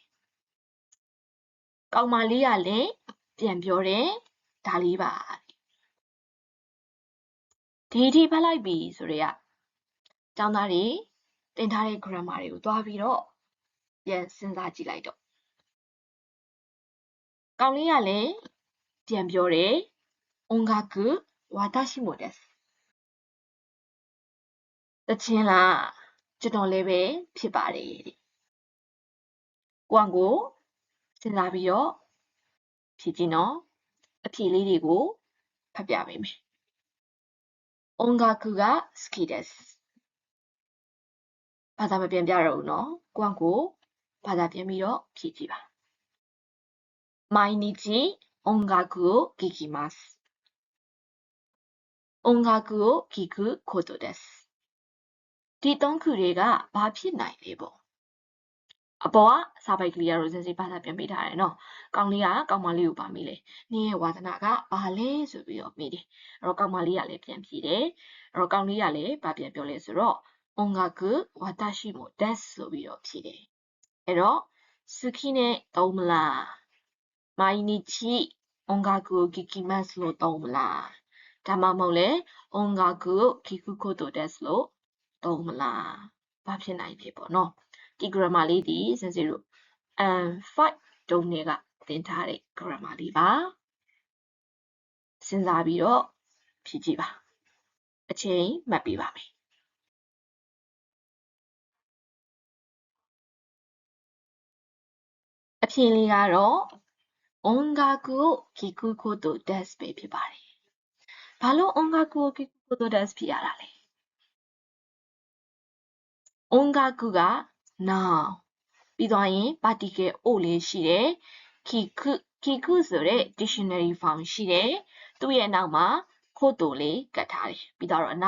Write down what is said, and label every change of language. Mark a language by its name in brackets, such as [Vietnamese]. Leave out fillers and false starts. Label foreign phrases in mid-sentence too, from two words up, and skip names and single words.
[Burmese] ကောင်မလေးကလည်းပြန်ပြောတယ်ဒါလေးပါဒီထိဖတ်လိုက်ပြီဆိုတော့ကျောင်းသားတွေတင်ထားတဲ့ grammar တွေကိုသွားပြီးတော့ပြန်စဉ်းစားကြည့်လိုက်တော့ ကောင်လေးကလည်းပြန်ပြောတယ် [Japanese] 音楽私もです [Burmese] တချင်းလားကျွန်တော်လည်းပဲဖြစ်ပါတယ်တဲ့ကိုအောင်ကိုစဉ်းစားပြီးတော့ဖြည့်ကြည့်နော်အဖြေလေးတွေကိုဖတ်ပြပေးမယ် [Japanese] 音楽が好きです [Burmese] ဘာသာမပြန်ပြတော့ဘူးနော်ကိုအောင်ကိုဘာသာပြန်ပြီးတော့ဖြည့်ကြည့်ပါ [Japanese] 毎日音楽を聴きます音楽を聴くことです [Burmese] ဒီသုံးခုတွေကဘာဖြစ်နိုင်လဲပေါ့အ ပေါ်ကစာပိုက်ကလေးကတော့စင်စစ်ဘာသာပြန်ပေးထားတယ်နော်ကောင်လေးကကောင်မလေးကိုပါမိလေနင်းရဲ့ဝါသနာကဘာလဲဆိုပြီးတော့မိတယ်အဲ့ တော့ကောင်မလေးကလည်းပြန်ဖြေတယ်အဲ့တော့ကောင်လေးကလည်းဘာပြန်ပြောလဲဆိုတော့ [Japanese] 音楽私もです [Burmese] ဆိုပြီး တော့ဖြေတယ်အဲ့တော့好きနဲ့သုံးမလား [Japanese] 毎日音楽を聴きます [Burmese] လို့သုံးမလားဒါမှမဟုတ်လေ [Japanese] 音楽を聴くことです [Burmese] လို့သုံးမလားဘာဖြစ်နိုင်လဲပေါ့နော်ဒီ grammar လေးဒီစင်စီတို့5တုံးတွေကသင်ထားတဲ့ grammar လေးပါစဉ်းစားပြီးတော့ဖြည့်ကြည့်ပါအချိန်မှတ်ပေးပါမယ် အဖြေလေးကတော့ [Japanese] 音楽を聴くことです [Burmese] ပဲဖြစ်ပါတယ်ဘာလို့ [Japanese] 音楽を聴くことです [Burmese] ဖြစ်ရတာလဲ音楽က noun ပြီးသွားရင် [English] particle o [Burmese] လေးရှိတယ်kiku ဆိုတဲ့ [English] dictionary form [Burmese] ရှိတယ်သူ့ရဲ့နောက်မှာခို့တိုလေးကတ်ထားတယ်ပြီးတော့အ